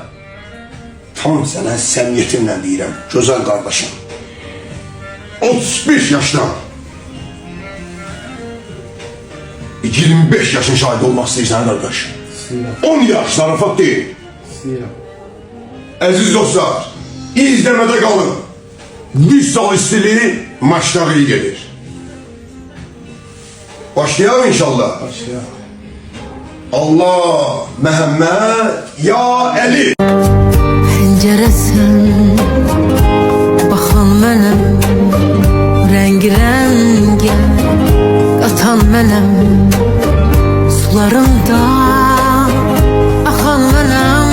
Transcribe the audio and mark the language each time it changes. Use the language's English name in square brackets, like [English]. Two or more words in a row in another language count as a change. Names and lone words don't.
[Azerbaijani] Tam sənə səmimiyyətimlə deyirəm, gözəl qardaşım. 35 yaşda, 25 yaşın şahidi olmaq istəyirsən qardaş. İstəyirəm. 10 yaş zarafat deyil. İstəyirəm. Əziz dostlar, izləmədə qalın. [Turkish] Bir sal istiliği maçta iyi gelir. Başlayalım inşallah. Başlayalım. [Azerbaijani] Allah, Məhəmməd, ya Əli. Pəncərəsən, baxan mənəm, rəng-rəngə qatan mənəm, sularımda axan mənəm.